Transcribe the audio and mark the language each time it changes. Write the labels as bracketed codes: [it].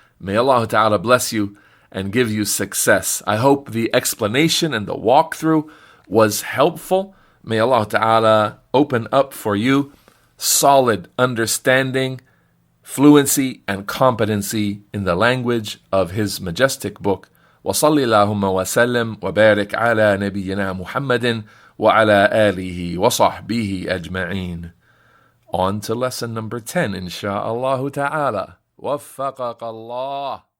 [en] May Allah Ta'ala bless you and give you success. I hope the explanation and the walkthrough was helpful. May Allah Ta'ala open up for you solid understanding, fluency, and competency in the language of His majestic book. [ar] وصلي اللهم وسلم وبارك على نبينا محمد وعلى آله وصحبه أجمعين. [en] On to lesson number 10, insha'Allah ta'ala. [ar] وفقك الله.